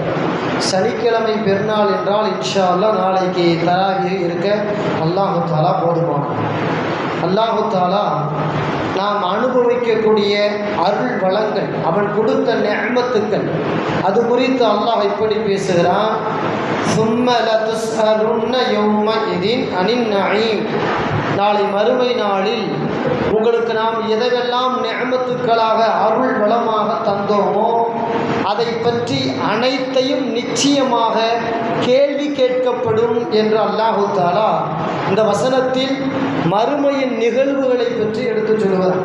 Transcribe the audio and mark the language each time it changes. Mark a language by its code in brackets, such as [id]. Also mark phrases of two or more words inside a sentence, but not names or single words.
[ta] சனிக்கிழமை பெருநாள் என்றால் [ar] إن شاء الله [ta] நாளைக்கு தராவீக இருக்க [ar] الله تعالى [ta] போதுமானது. [ar] الله تعالى [ta] நாம் அனுபவிக்கக்கூடிய அருள் வளங்கள், அவன் கொடுத்த நிஅமத்துக்கள், அது குறித்து அல்லாஹ் இப்படி பேசுகிறான்: [ar] ثُمَّ لَتُسْأَلُنَّ يَوْمَئِذٍ عَنِ النَّعِيمِ. [ta] நாளை மறுமை நாளில் உங்களுக்கு நாம் எதையெல்லாம் நிஅமத்துக்களாக அருள் வளமாக தந்தோமோ அதை பற்றி அனைத்தையும் நிச்சயமாக கேள்வி கேட்கப்படும் என்று [ar] الله تعالى [ta] இந்த வசனத்தில் மறுமையின் நிகழ்வுகளை பற்றி எடுத்துச் சொல்கிறார்.